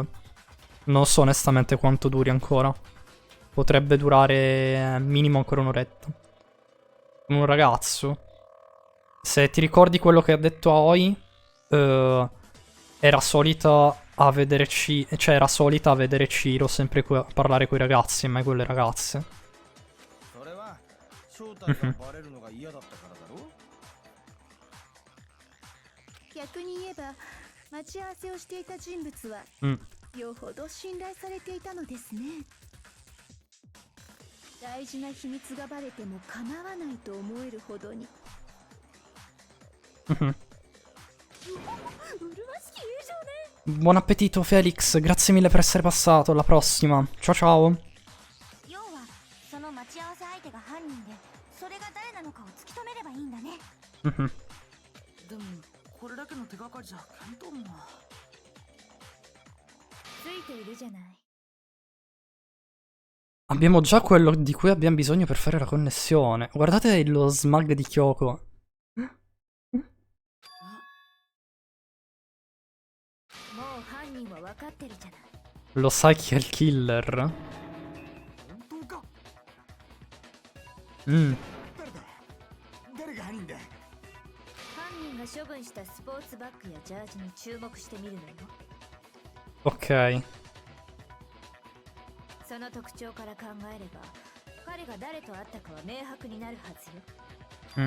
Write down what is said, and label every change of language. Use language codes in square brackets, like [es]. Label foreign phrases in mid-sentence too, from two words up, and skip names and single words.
[it] Non so onestamente quanto duri ancora. Potrebbe durare minimo ancora un'oretta. Un ragazzo. Se ti ricordi quello che ha detto Aoi, era solita a vedere cioè era solita a vedere Ciro sempre parlare coi ragazzi e mai con le ragazze. [ja] それは正体がバレるのが嫌だったからだろ。逆に言えば待ち合わせをしていた人物はよほど信頼されていたのですね。大事な秘密がバレても構わないと思えるほどに。 [it] Buon appetito Felix, grazie mille per essere passato, alla prossima. Ciao ciao. [ja] 要はその待ち合わせ相手が犯人でそれが誰なのかを突き止めればいいんだね。でもこれだけの手がかりじゃ見当も。ついているじゃない。 [it] Abbiamo già quello di cui abbiamo bisogno per fare la connessione. Guardate lo smag di Kyoko. Lo sai chi è il killer? [ja] 誰が犯人だ。犯人が処分したスポーツバッグやジャージに注目してみるのよ。 [it] Ok. [ja] その特徴から考えれば彼が誰と会ったかは明白になるはずよ。